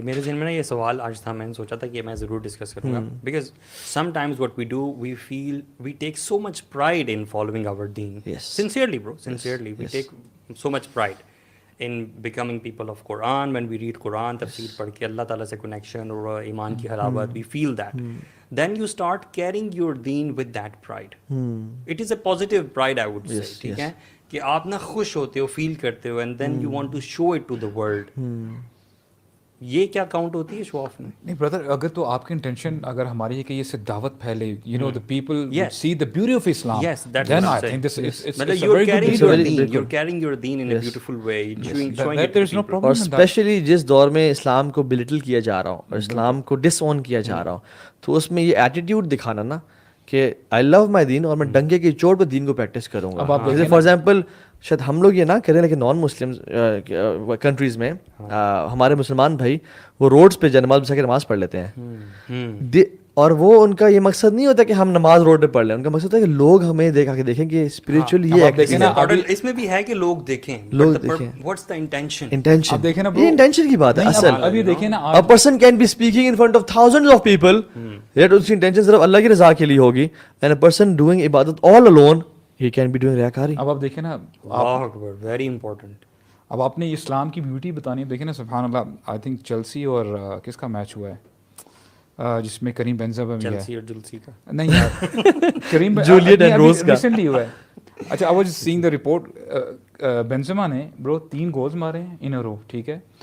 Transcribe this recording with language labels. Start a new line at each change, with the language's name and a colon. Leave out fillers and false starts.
Urdu: میرے ذہن میں نا یہ سوال آج تھا, میں نے سوچا تھا کہ میں ضرور ڈسکس کروں گا,
English: Because sometimes what we do we feel we take so much pride in following our دین. Sincerely bro, sincerely we take so much pride in becoming people of Quran. When we read Quran,
Urdu: تفسیر پڑھ کے اللہ تعالیٰ سے connection اور ایمان کی حلاوت,
English: we feel that. Then you start carrying your deen with that pride. It is a positive pride, I would say.
Urdu: ٹھیک ہے کہ آپ نا خوش ہوتے ہو, فیل کرتے ہو,
English: and then you want to show it to the world.
Urdu: یہ کیا کاؤنٹ ہوتی ہے شو آف میں؟ نہیں بردر, اگر تو آپ کی انٹینشن اگر ہماری ہے کہ یہ سے دعوت پھیلے,
English: You know the people see the beauty of Islam, then I think this it's a very good deed. You're carrying your deen in a beautiful way, showing it. There's no problem.
Urdu: اور especially جس دور میں اسلام کو بلٹل کیا جا رہا ہو اور اسلام کو ڈس اون کیا جا رہا ہو, تو اس میں یہ ایٹیٹیوڈ دکھانا نا کہ
English: I love my دین,
Urdu: اور میں ڈنکے کی چوٹ پہ دین کو پریکٹس کروں گا. جیسے فار ایگزامپل شاید ہم لوگ یہ نہ کریں, لیکن نان مسلم کنٹریز میں ہمارے مسلمان بھائی وہ روڈس پہ نماز بچا کے نماز پڑھ لیتے ہیں. اور وہ ان کا یہ مقصد نہیں ہوتا کہ ہم نماز روڈ پہ پڑھ لیں, ان کا مقصد ہوتا ہے کہ لوگ ہمیں دیکھا کہ دیکھیں کہ اسپریچول یہ ایکٹیویٹی ہے, اس میں بھی ہے کہ لوگ دیکھیں, لوگ دیکھیں.
English: what's the intention, intention,
Urdu: اب دیکھیں نا یہ انٹینشن کی بات ہے اصل. ابھی دیکھیں نا
English: A person can be speaking in front of thousands of people, yet
Urdu: اس کی انٹینشن صرف اللہ کی رضا کے لیے ہوگی,
English: and a person doing عبادت all alone, he can be doing ریاکاری.
Urdu: اب آپ دیکھیں نا,
English: اللہ اکبر, very important.
Urdu: اب آپ نے اسلام کی بیوٹی بتانی ہے. دیکھیں نا سبحان اللہ, آئی تھنک چیلسی اور کس کا میچ ہوا ہے جس میں کریم بینزیما بھی ہے, چیلسی اور جلسی کا نہیں یار, کریم جولیٹ اینڈ روز کا ریسنٹلی ہوا ہے. اچھا,
English: I was seeing the report,
Urdu: بینزیما نے برو 3 گولز مارے ہیں ان اے رو, ٹھیک ہے.